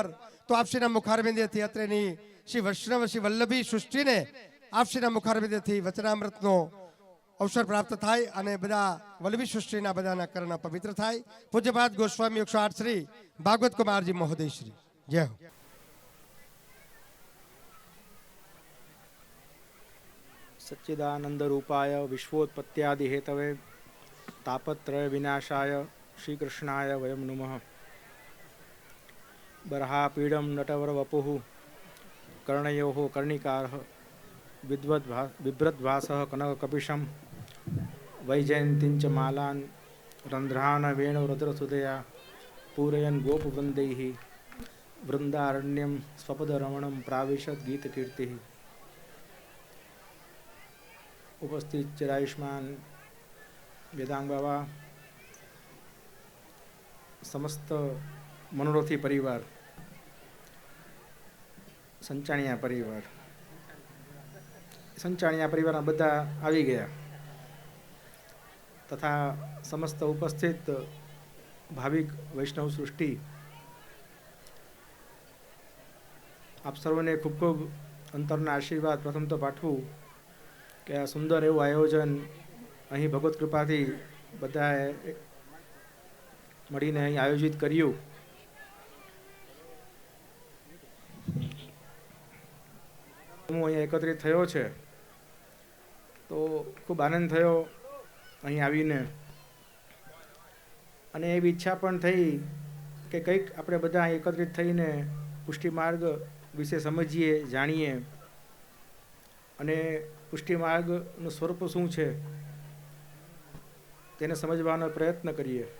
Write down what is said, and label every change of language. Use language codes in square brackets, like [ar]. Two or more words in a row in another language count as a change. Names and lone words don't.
[gu] તો આપશ્રીના મુખારબિંદેથી અત્રેની શ્રી વૈષ્ણવ શ્રી વલ્લભી સૃષ્ટિને આપશ્રીના મુખારબિંદેથી વચનામૃતનો અવસર પ્રાપ્ત થાય અને બધા વલ્લભી સૃષ્ટિના બધાના કરણ પવિત્ર થાય। પૂજ્યપાદ ગોસ્વામી 108 શ્રી ભાગવત કુમારજી મહોદય શ્રી જય હો। [sa] सच्चिदानंद रूपाय विश्वोत्पत्त्यादि हेतवे तापत्रय विनाशाय श्री कृष्णाय वयम नुमः। बर्हापीडम नटवर वपुः कर्णयोः कर्णिकारः बिभ्रद्भासः कनककपिशं वैजयन्तीञ्च मालान् रन्ध्रान् वेणुरुद्रसुधया पूरयन् गोपवृन्दैः वृन्दारण्यं स्वपदरमणं प्राविशद् गीतकीर्तिः। [gu] ઉપસ્થિત ચિરાયુષ્માન વેદાંગ બાબા, સમસ્ત મનોરથી પરિવાર, સંચાણિયા પરિવાર બધા આવી ગયા તથા સમસ્ત ઉપસ્થિત ભાવિક વૈષ્ણવ સૃષ્ટિ આપ સર્વને ખૂબ ખૂબ અંતરના આશીર્વાદ પ્રથમ તો પાઠવૂ કે આ સુંદર એવું આયોજન અહીં ભગવત કૃપાથી બધાએ મળીને અહીં આયોજિત કર્યું। હું અહીં એકત્રિત થયો છે તો ખૂબ આનંદ થયો અહીં આવીને અને એવી ઈચ્છા પણ થઈ કે કંઈક આપણે બધા અહીં એકત્રિત થઈને પુષ્ટિ માર્ગ વિશે સમજીએ, જાણીએ અને પુષ્ટિ માર્ગનું સ્વરૂપ શું છે તેને સમજવાનો પ્રયત્ન કરીએ।